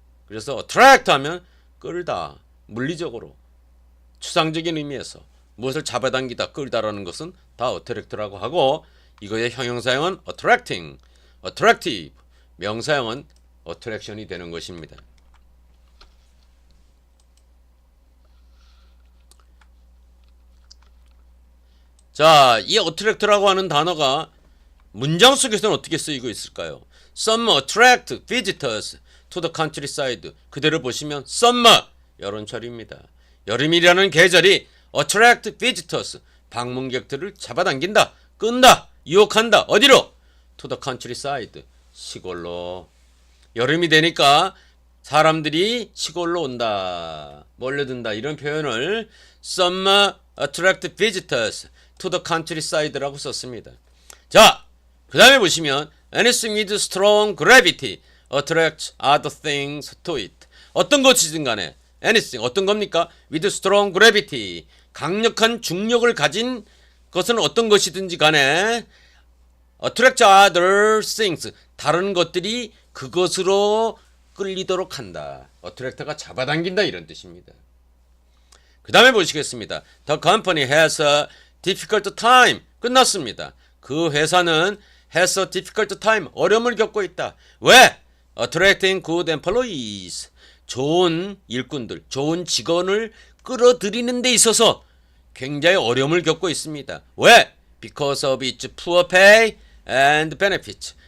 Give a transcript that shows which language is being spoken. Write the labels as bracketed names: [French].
[Korean] 그래서 attract 하면 끌다, 물리적으로 추상적인 의미에서 무엇을 잡아당기다, 끌다라는 것은 다 attract라고 하고, 이거의 형용사형은 attracting, attractive, 명사형은 attraction이 되는 것입니다. 자, 이 attract라고 하는 단어가 문장 속에서는 어떻게 쓰이고 있을까요? [English] Some attract visitors to the countryside. [Korean] 그대로 보시면 summer, 여름철입니다. 여름이라는 계절이 [English] attract visitors, [Korean] 방문객들을 잡아당긴다, 끈다, 유혹한다. 어디로? [English] to the countryside, [Korean] 시골로. 여름이 되니까 사람들이 시골로 온다, 몰려든다, 이런 표현을 [English] summer attract visitors to the countryside [Korean] 라고 썼습니다. 자, 그 다음에 보시면 [English] anything with strong gravity attracts other things to it. [Korean] 어떤 것이든 간에 anything, 어떤 겁니까? [English] with strong gravity, [Korean] 강력한 중력을 가진 것은 어떤 것이든지 간에 [English] attract other things, [Korean] 다른 것들이 그것으로 끌리도록 한다. attract가 잡아당긴다, 이런 뜻입니다. 그 다음에 보시겠습니다. [English] The company has a difficult time. [Korean] 끝났습니다. 그 회사는 [English] has a difficult time. [Korean] 어려움을 겪고 있다. 왜? [English] Attracting good employees. [Korean] 좋은 일꾼들, 좋은 직원을 끌어들이는 데 있어서 굉장히 어려움을 겪고 있습니다. 왜? [English] Because of its poor pay and benefits.